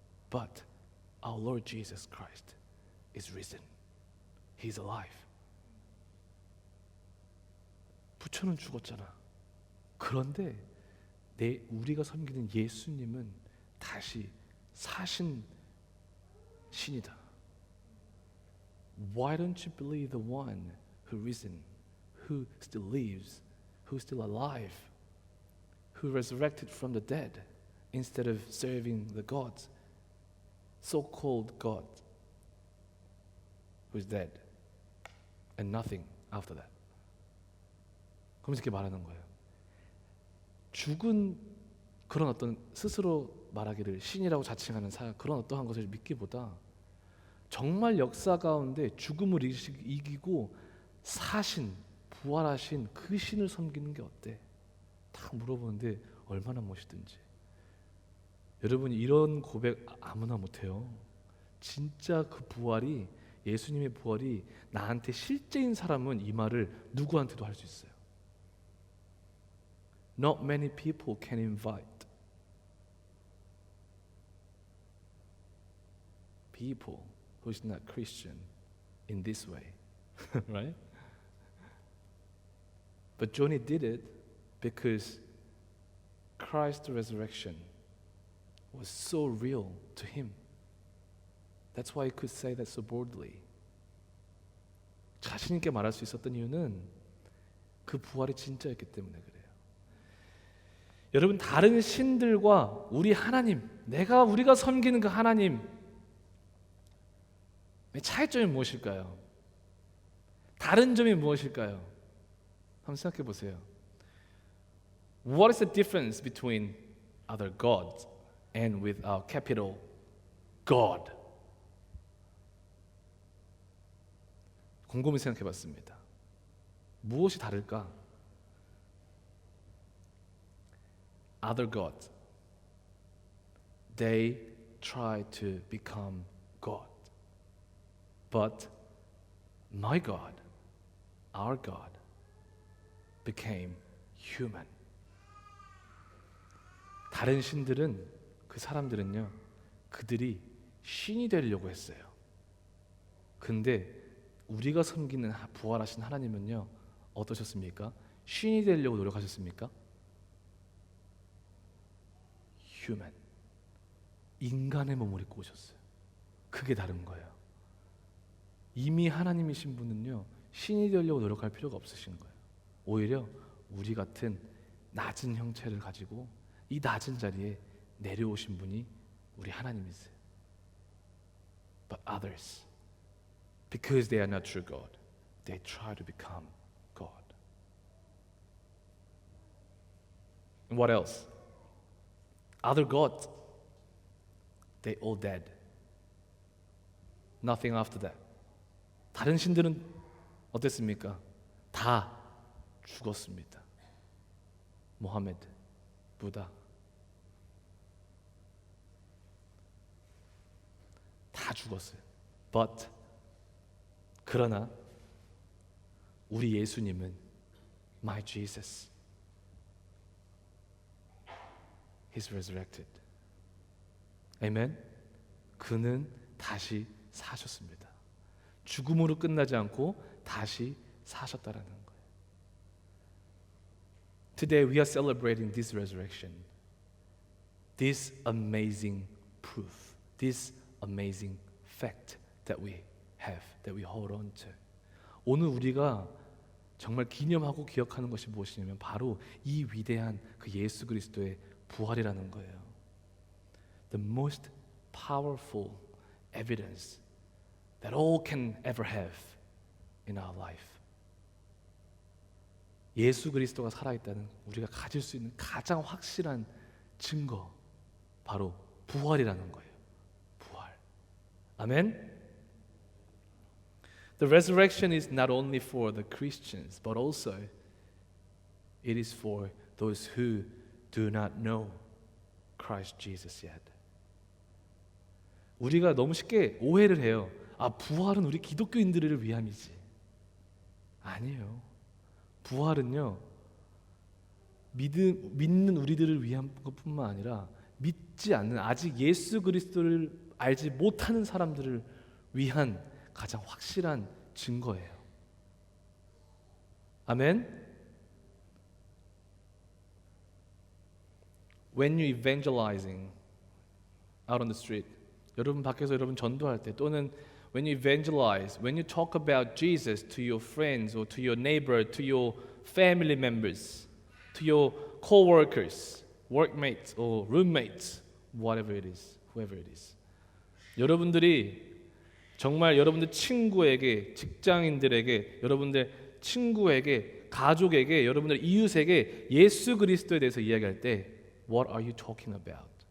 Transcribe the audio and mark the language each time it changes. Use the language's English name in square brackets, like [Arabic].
[English] But our Lord Jesus Christ is risen. He's alive. [Korean] 부처는 죽었잖아. 그런데 우리가 섬기는 예수님은 다시 사신 신이다. [English] Why don't you believe the one who risen, who still lives, who's still alive, who resurrected from the dead, instead of serving the gods, so-called God, who's dead, and nothing after that. [Korean] 그러면서 이렇게 말하는 거예요. 죽은 그런 어떤 스스로 말하기를 신이라고 자칭하는 그런 어떠한 것을 믿기보다 정말 역사 가운데 죽음을 이기고 사신, 부활하신 그 신을 섬기는 게 어때? 딱 물어보는데 얼마나 멋있든지. 여러분 이런 고백 아무나 못해요. 진짜 그 부활이 예수님의 부활이 나한테 실제인 사람은 이 말을 누구한테도 할 수 있어요. [English] Not many people can invite people who's not Christian in this way, right? But Johnny did it because Christ's resurrection was so real to him. That's why he could say that so boldly. [Korean] 자신 있게 말할 수 있었던 이유는 그 부활이 진짜였기 때문에 그래요. 여러분, 다른 신들과 우리 하나님, 우리가 섬기는 그 하나님의 차이점이 무엇일까요? 다른 점이 무엇일까요? 한번 생각해 보세요. [English] What is the difference between other gods and with our capital God? [Korean] 곰곰이 생각해 봤습니다. 무엇이 다를까? [English] Other gods, they try to become God. But my God, our God, became human. [Korean] 다른 신들은, 그 사람들은요, 그들이 신이 되려고 했어요. 근데 우리가 섬기는 부활하신 하나님은요, 어떠셨습니까? 신이 되려고 노력하셨습니까? human, 인간의 몸을 입고 오셨어요. 그게 다른 거예요. 이미 하나님이신 분은요, 신이 되려고 노력할 필요가 없으신 거예요. 오히려 우리 같은 낮은 형체를 가지고 이 낮은 자리에 내려오신 분이 우리 하나님이세요. [English] But others, because they are not true God, they try to become God. And what else? Other gods, they all dead. Nothing after that. [Korean] 다른 신들은 어땠습니까? 다 죽었습니다. 모하메드, 부다, 다 죽었어요. [English] But [Korean] 그러나 우리 예수님은 [English] my Jesus, He's resurrected. [Korean] Amen. 그는 다시 사셨습니다. 죽음으로 끝나지 않고 다시 사셨다라는 거예요. [English] Today we are celebrating this resurrection, this amazing proof, this amazing fact that we have, that we hold on to. [Korean] 오늘 우리가 정말 기념하고 기억하는 것이 무엇이냐면 바로 이 위대한 그 예수 그리스도의 부활이라는 거예요. [English] The most powerful evidence that all can ever have in our life. [Korean] 예수 그리스도가 살아있다는 우리가 가질 수 있는 가장 확실한 증거, 바로 부활이라는 거예요. 부활. 아멘. [English] The resurrection is not only for the Christians, but also it is for those who do not know Christ Jesus yet. [Korean] 우리가 너무 쉽게 오해를 해요. 부활은 우리 기독교인들을 위함이지. 아니에요. 부활은요, 믿는 우리들을 위한 것뿐만 아니라 믿지 않는, 아직 예수 그리스도를 알지 못하는 사람들을 위한 가장 확실한 증거예요. 아멘. [English] When you evangelizing out on the street, [Korean] 여러분 밖에서 여러분 전도할 때, 또는 [English] when you evangelize, when you talk about Jesus to your friends or to your neighbor, to your family members, to your co-workers, workmates or roommates, whatever it is, whoever it is. [Korean] 여러분들이 정말 여러분들 친구에게, 직장인들에게, 여러분들 친구에게, 가족에게, 여러분들 이웃에게 예수 그리스도에 대해서 이야기할 때 [English] What are you talking about?